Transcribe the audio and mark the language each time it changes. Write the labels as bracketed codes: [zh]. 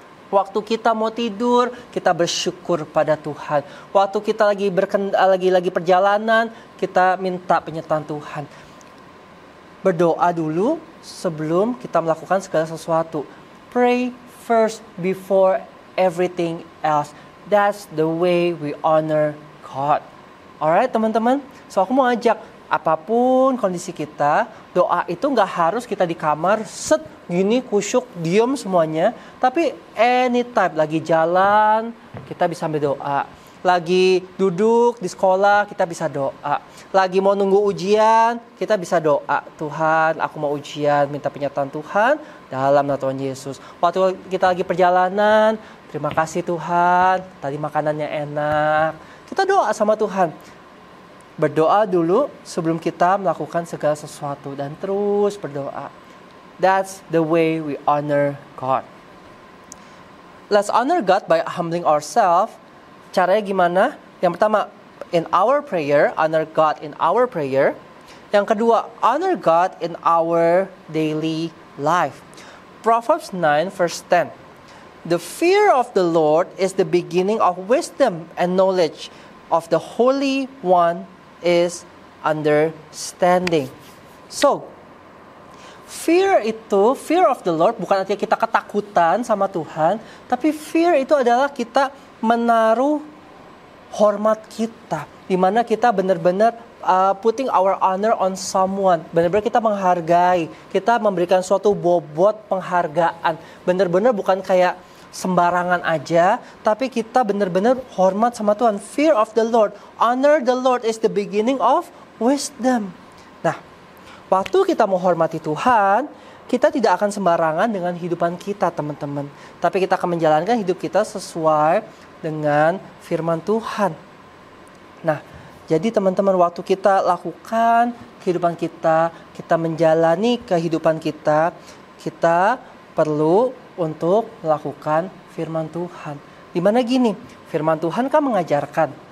[id] Waktu kita mau tidur, kita bersyukur pada Tuhan. Waktu kita lagi perjalanan, kita minta penyertaan Tuhan. Berdoa dulu sebelum kita melakukan segala sesuatu. [en] Pray first before everything else. That's the way we honor God. [id] Alright teman-teman, so aku mau ajak, apapun kondisi kita, doa itu nggak harus kita di kamar, gini kusyuk, diem semuanya. Tapi anytime, lagi jalan, kita bisa berdoa. Lagi duduk di sekolah, kita bisa doa. Lagi mau nunggu ujian, kita bisa doa. Tuhan, aku mau ujian, minta penyertaan Tuhan dalam nama Tuhan Yesus. Waktu kita lagi perjalanan, terima kasih Tuhan, tadi makanannya enak. Kita doa sama Tuhan. Berdoa dulu sebelum kita melakukan segala sesuatu. Dan terus berdoa. [en] That's the way we honor God. Let's honor God by humbling ourselves. [id] Caranya gimana? Yang pertama, [en] in our prayer. Honor God in our prayer. [id] Yang kedua, [en] honor God in our daily life. Proverbs 9 verse 10. The fear of the Lord is the beginning of wisdom, and knowledge of the Holy One is understanding. [id] So, [en] fear of the Lord [id] bukan artinya kita ketakutan sama Tuhan, tapi fear itu adalah kita menaruh hormat kita, di mana kita benar-benar [en] putting our honor on someone. [id] Benar-benar kita menghargai, kita memberikan suatu bobot penghargaan. Benar-benar bukan kayak sembarangan aja, tapi kita benar-benar hormat sama Tuhan. [en] Fear of the Lord, honor the Lord is the beginning of wisdom. [id] Nah, waktu kita menghormati Tuhan, kita tidak akan sembarangan dengan kehidupan kita, teman-teman. Tapi kita akan menjalankan hidup kita sesuai dengan firman Tuhan. Nah, jadi teman-teman, waktu kita lakukan kehidupan kita menjalani kehidupan kita perlu untuk melakukan firman Tuhan. Dimana gini, firman Tuhan kan mengajarkan